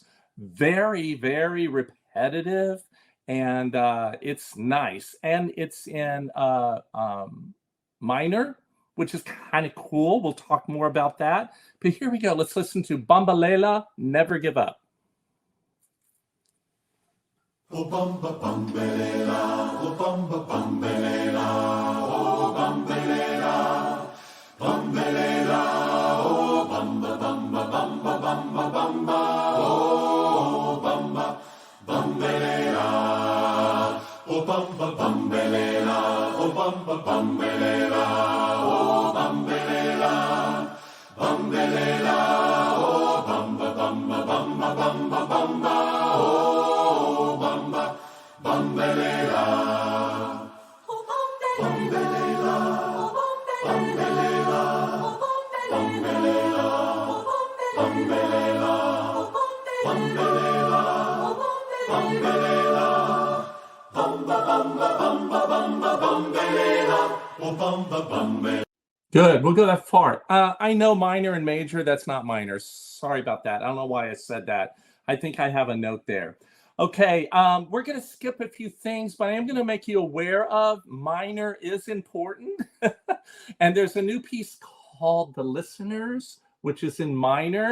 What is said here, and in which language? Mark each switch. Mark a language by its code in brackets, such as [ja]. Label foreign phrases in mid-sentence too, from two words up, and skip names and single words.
[en] Very, very repetitive. And it's nice. And it's in minor, which is kind of cool. We'll talk more about that. But here we go. Let's listen to Bambalela, Never Give Up. [zu] Oh bamba bambelela, oh bamba bambelela, oh bambelela, bambelela, oh bamba bamba bamba bamba bamba, oh bamba bambelela, oh bamba bambelela, oh bamba bambelela, oh bambelela, bambelela, oh bamba bamba bamba bamba bamba, oh Bambelela, oh bambelela, bambelela, bambelela, bambelela, bambelela, bambelela, bamba bamba bamba bamba bambelela, oh bamba bambelela. [en] Good. We'll go that far. I know minor and major. That's not minor. Sorry about that. I don't know why I said that. I think I have a note there. Okay, we're going to skip a few things, but I am going to make you aware of minor is important. And there's a new piece called The Listeners, which is in minor.